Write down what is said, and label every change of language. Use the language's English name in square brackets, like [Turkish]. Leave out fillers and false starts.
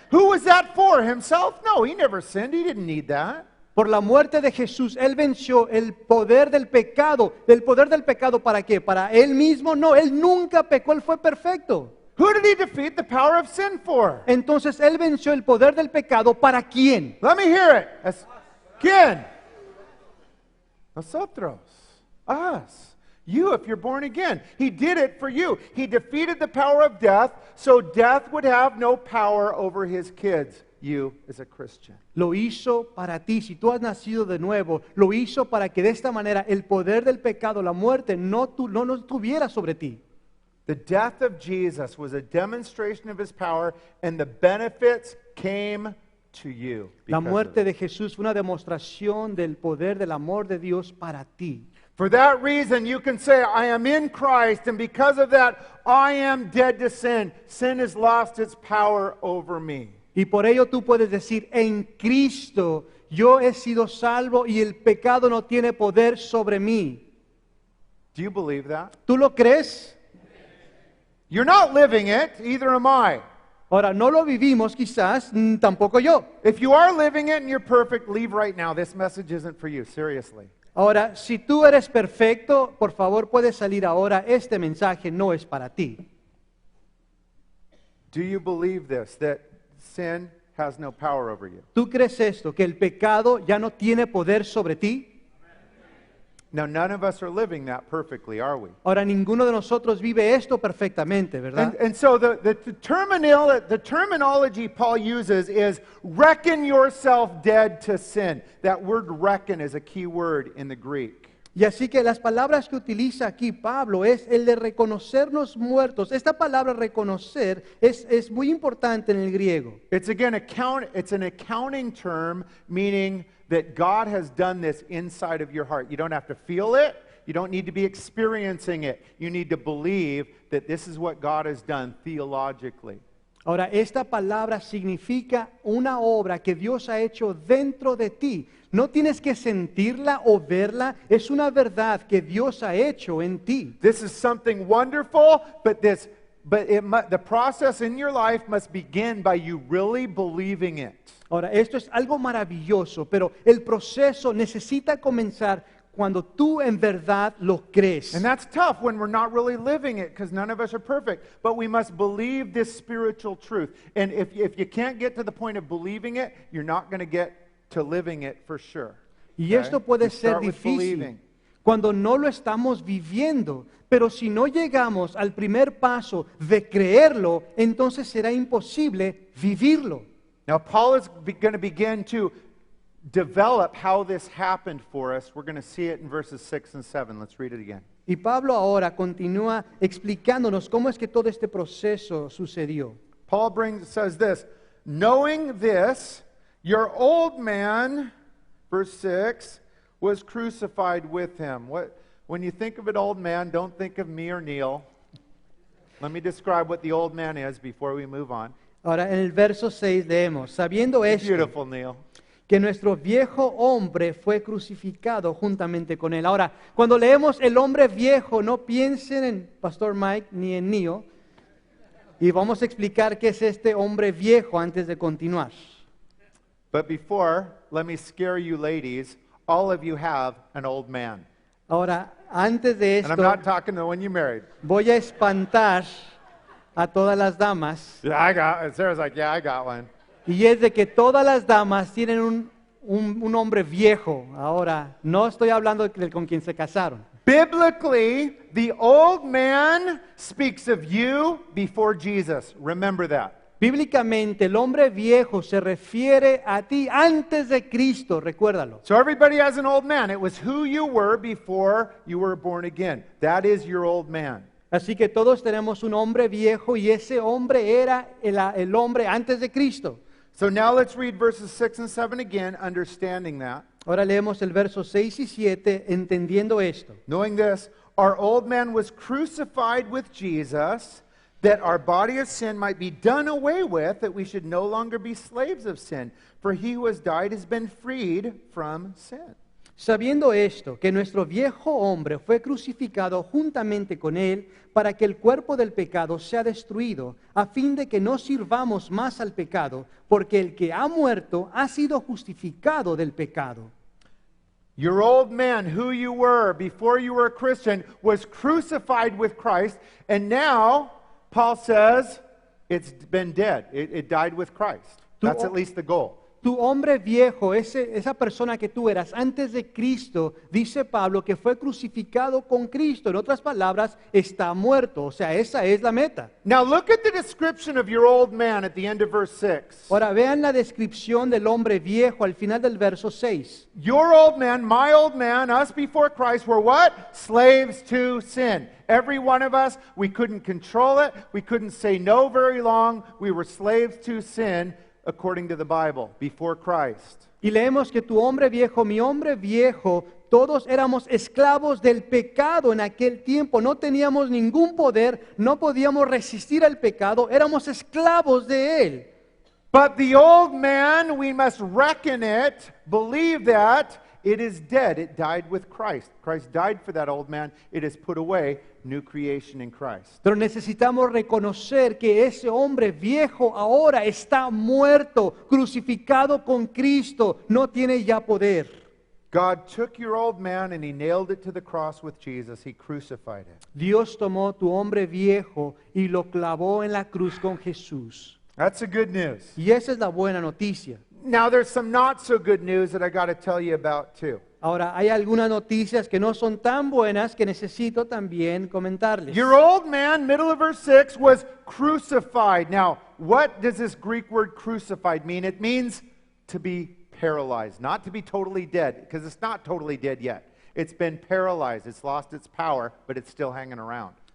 [English] Who was that for? Himself? No, he never sinned. He didn't need that. [Spanish] Por la muerte de Jesús, Él venció el poder del pecado. ¿El poder del pecado para qué? ¿Para Él mismo? No, Él nunca pecó, Él fue perfecto. [English] Who did he defeat the power of sin for? [Spanish] Entonces, Él venció el poder del pecado, ¿para quién? [English] Let me hear it. [Spanish] ¿Quién? Nosotros. [English] Us. You, if you're born again. He did it for you. He defeated the power of death, so death would have no power over his kids. You, as a Christian. [Spanish] Lo hizo para ti, si tú has nacido de nuevo, lo hizo para que de esta manera el poder del pecado, la muerte, no tuviera sobre ti. [English] The death of Jesus was a demonstration of his power, and the benefits came to you. [Spanish] La muerte de Jesús fue una demostración del poder del amor de Dios para ti. [English] For that reason, you can say, I am in Christ, and because of that, I am dead to sin. Sin has lost its power over me. [Spanish] Y por ello tú puedes decir, en Cristo yo he sido salvo y el pecado no tiene poder sobre mí. [English] Do you believe that? [Spanish] ¿Tú lo crees? [English] You're not living it, either am I. [Spanish] Ahora, no lo vivimos quizás, tampoco yo. [English] If you are living it and you're perfect, leave right now. This message isn't for you, seriously. [Spanish] Ahora, si tú eres perfecto, por favor puedes salir ahora. Este mensaje no es para ti. [English] Do you believe this, that sin has no power over you? [Spanish] ¿Tú crees esto, que el pecado ya no tiene poder sobre ti? [English] Now, none of us are living that perfectly, are we? [Spanish] Ahora, ninguno de nosotros vive esto perfectamente, ¿verdad? [English] And so the terminology Paul uses is reckon yourself dead to sin. That word reckon is a key word in the Greek. [Spanish] Y así que las palabras que utiliza aquí Pablo es el de reconocernos muertos. Esta palabra reconocer es muy importante en el griego. [English] It's again it's an accounting term, meaning that God has done this inside of your heart. You don't have to feel it. You don't need to be experiencing it. You need to believe that this is what God has done theologically. [Spanish] Ahora, esta palabra significa una obra que Dios ha hecho dentro de ti. No tienes que sentirla o verla, es una verdad que Dios ha hecho en ti. [English] This is something wonderful, but the process in your life must begin by you really believing it. [Spanish] Ahora, esto es algo maravilloso, pero el proceso necesita comenzar cuando tú en verdad lo crees. [English] And that's tough when we're not really living it, because none of us are perfect. But we must believe this spiritual truth. And if you can't get to the point of believing it, you're not going to get to living it for sure. [Spanish] Y esto puede [English] You [Spanish] ser [English] start with [Spanish] difícil [English] believing. [Spanish] cuando no lo estamos viviendo. Pero si no llegamos al primer paso de creerlo, entonces será imposible vivirlo. [English] Now, Paul is going to begin to develop how this happened for us. We're going to see it in verses 6 and 7. Let's read it again. [Spanish] Y Pablo ahora continúa explicándonos cómo es que todo este proceso sucedió. [English] Paul says this, knowing this, your old man, verse 6, was crucified with him. When you think of an old man, don't think of me or Neil. Let me describe what the old man is before we move on. [Spanish] Ahora en el verso 6 leemos, sabiendo esto, [English] Beautiful, Neil. [Spanish] que nuestro viejo hombre fue crucificado juntamente con él. Ahora, cuando leemos el hombre viejo, no piensen en Pastor Mike ni en Neo. Y vamos a explicar qué es este hombre viejo antes de continuar. [English] But before, let me scare you ladies. All of you have an old man. [Spanish] Ahora, antes de [English] And I'm [Spanish] esto, [English] not talking to when you married. [Spanish] voy a espantar a todas las damas. [English] Yeah, Sarah's like, yeah, I got one. [Spanish] Y es de que todas las damas tienen un hombre viejo. Ahora, no estoy hablando de con quien se casaron. [English] Biblically, the old man speaks of you before Jesus. Remember that. [Spanish] Bíblicamente, el hombre viejo se refiere a ti antes de Cristo, recuérdalo. [English] So everybody has an old man. It was who you were before you were born again. That is your old man. [Spanish] Así que todos tenemos un hombre viejo y ese hombre era el hombre antes de Cristo. [English] So now let's read verses 6 and 7 again, understanding that. [Spanish] Ahora leemos el verso 6 y 7 entendiendo esto. [English] Knowing this, our old man was crucified with Jesus, that our body of sin might be done away with, that we should no longer be slaves of sin. For he who has died has been freed from sin. [Spanish] Sabiendo esto, que nuestro viejo hombre fue crucificado juntamente con él, para que el cuerpo del pecado sea destruido, a fin de que no sirvamos más al pecado, porque el que ha muerto ha sido justificado del pecado. [English] Your old man, who you were before you were a Christian, was crucified with Christ, and now, Paul says, it's been dead. It died with Christ. That's at least the goal. [Spanish] Tu hombre viejo, esa persona que tú eras antes de Cristo, dice Pablo que fue crucificado con Cristo. En otras palabras, está muerto. O sea, esa es la meta. [English] Now look at the description of your old man at the end of verse 6. [Spanish] Ahora vean la descripción del hombre viejo al final del verso 6. [English] Your old man, my old man, us before Christ were what? Slaves to sin. Every one of us, we couldn't control it. We couldn't say no very long. We were slaves to sin. According to the Bible, before Christ. [Spanish] Y leemos que tu hombre viejo, mi hombre viejo, Todos éramos esclavos del pecado en aquel tiempo, no teníamos ningún poder, no podíamos resistir al pecado, éramos esclavos de él. [English] But the old man, we must reckon it, believe that it is dead. It died with Christ. Christ died for that old man. It is put away, new creation in Christ. [Spanish] Pero necesitamos reconocer que ese hombre viejo ahora está muerto, crucificado con Cristo, no tiene ya poder. [English] God took your old man and he nailed it to the cross with Jesus. He crucified it. [Spanish] Dios tomó tu hombre viejo y lo clavó en la cruz con Jesús. [English] That's the good news. [Spanish] Y esa es la buena noticia. [English] Now there's some not so good news that I got to tell you about too. [Spanish] Ahora, hay algunas noticias que no son tan buenas que necesito también comentarles. [English] Your old man, middle of verse 6, was crucified. Now, what does this Greek word crucified mean? It means to be paralyzed, not to be totally dead, because it's not totally dead yet. It's been paralyzed. It's lost its power, but it's still hanging around.